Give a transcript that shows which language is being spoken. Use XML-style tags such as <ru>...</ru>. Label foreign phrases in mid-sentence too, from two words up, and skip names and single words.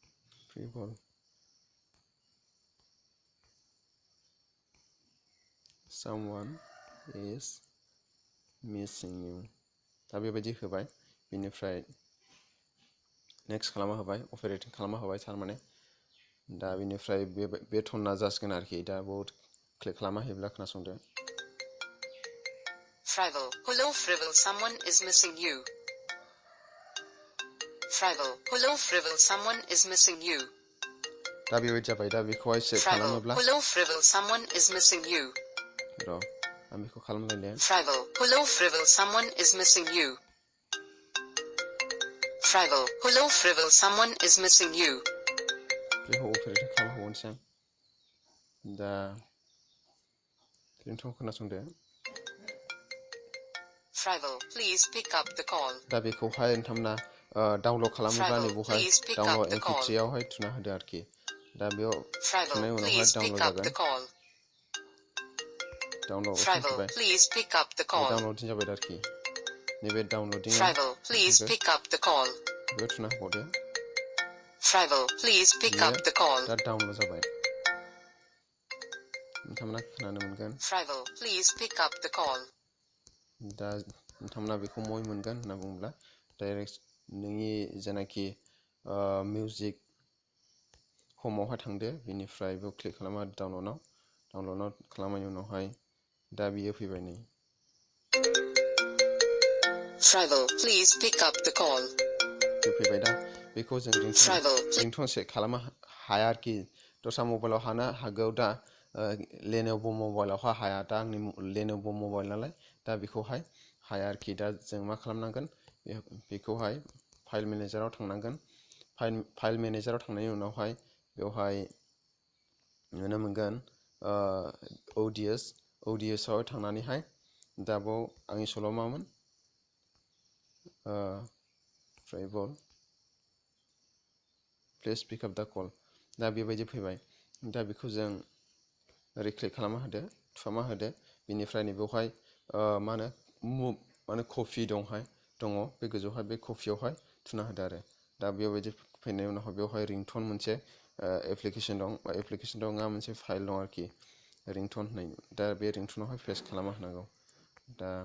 <brx>फ्रिवल</brx> <en>someone is missing you</en> <brx>दा बेबायदि होबाय बिनिफ्राय नेक्स्ट खालामना होबाय अपारेटिं खालामना होबाय थारमाने दा बिनिफ्राय बे टना जासिगोन आरोखि दा बहुत क्लिक खालामना होयोब्ला खोनासंदो</brx> <en>Frivol, hello Frivol, someone is missing you. Frivol, hello Frivol, someone is missing you.</en> <brx>दा बेबायदि जाबाय दा बेखौहाय सेभ खालामोब्ला</brx> <en>Hello Frivol, someone is missing you.</en> <brx>र' आं बेखौ खालामलायनो</brx> <en>Frivol, hello Frivol, someone is missing you. Frivol, hello Frivol, someone is missing you.</en> <brx>बेखौ अपारेटिं खालामना होबावनोसै आं दा ringtone खोनासंदो</brx> <en>Frivol, please pick up the call.</en> <brx>दा बेखौहाय नोंथांमोना डाउनलड खालामोब्ला नैबेवहाय डाउनलड mp3 आवहाय थुना होदो आरोखि दा बेयाव थुनायनि उनावहाय डाउनलड जागोन डाउनलड अपसन फैबाय डाउनलडिं जाबाय आरोखि नैबे डाउनलडिं</brx> <en>Frivol, please pick up the call.</en> <brx>बेयाव थुना होबावदो</brx> <en>Frivol, please pick up the call.</en> <brx>दा डाउनलड जाबाय नोंथांमोना खोनानो मोनगोन</brx> <en>Frivol, please pick up the call.</en> <brx>दा नोंथांमोना बेखौ मय मोनगोन होनना बुङोब्ला डाइरेक्ट नोंनि जेनाखि मिउजिक हमआवहाय थांदो बिनिफ्राय बेयाव क्लिक खालामना डाउनलडआव खालामनायनि उनावहाय दा बियो फैबाय नै</brx> <en>Frivol, please pick up the call.</en> <brx>फैबाय दा बेखौ जों ringtone सेट खालामनो हाया आरोखि दस्रा मबाइलाव हानो हागौ दा लेन'भ' मबाइलावहाय हाया दा आंनि लेन'भ' मबाइल नालाय दा बेखौहाय हाया आरोखि दा जों मा खालामनांगोन बेखौहाय फाइल मेनेजाराव थांनांगोन फाइल मेनेजाराव थांनायनि उनावहाय बेवहाय नुनो मोनगोन अडियसआव थांनानैहाय दा बाव आंनि सल'आ मामोन Frivol,</brx> <en>please pick up the call</en> <brx>दा बेबायदि फैबाय दा बेखौ जों ओरै क्लिक खालामना होदो थुफामना होदो बिनिफ्राय नैबेवहाय मा होनो कपि दङ बे गोजौहाय बे कपियावहाय थुना होदो आरो दा बेबायदि फैनायनि उनावहाय बेवहाय ringtone मोनसे एप्लिकेसन दं मोनसे फाइल दं आरोखि ringtone होननाय दा बे ringtoneआवहाय पेस्ट खालामना होनांगौ दा</brx>